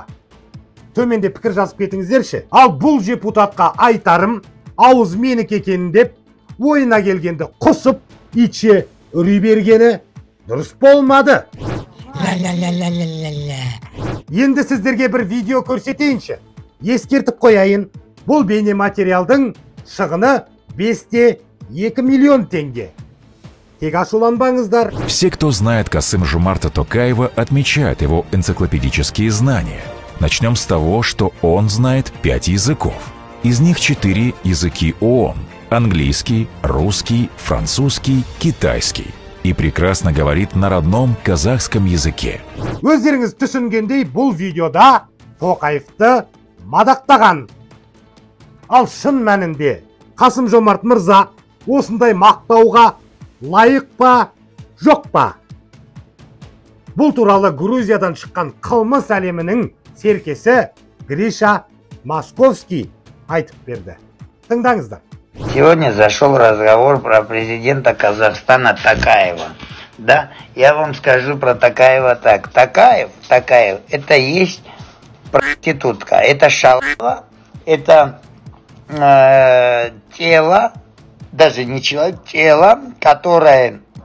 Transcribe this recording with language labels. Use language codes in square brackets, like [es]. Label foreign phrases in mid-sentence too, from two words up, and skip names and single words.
[kk] Төменде пікір жазып кетіңіздерші. Ал бұл депутатқа айтарым, ауыз менікі екенін деп, ойына келгенді құсып, итше үрей бергені дұрыс болмады. Енді сіздерге бір видео көрсетейінші. Ескертіп қояйын, бұл бейне материалдың шығыны 5-2 миллион теңге. Тек ашуланбаңыздар. [ru] Все, кто знает Касым-Жомарта Токаева, отмечают его энциклопедические знания. Начнем с того, что он знает 5 языков. Из них 4 языки ООН – английский, русский, французский, китайский. И прекрасно говорит на родном казахском языке. [kk] Өздеріңіз түсінгендей, бұл видеода Тоқаевты мадақтаған. Ал шын мәнінде Қасым-Жомарт мырза осындай мақтауға лайық па, жоқ па? Бұл туралы Грузиядан шыққан қылмыс әлемінің серкесі Гриша Московский айтып берді. Тыңдаңыздар. [ru] Сегодня зашел разговор про президента Казахстана Токаева. Да, я вам скажу про Токаева так. Токаев, это есть проститутка, это шалава, это тело, даже не человек, тело, которое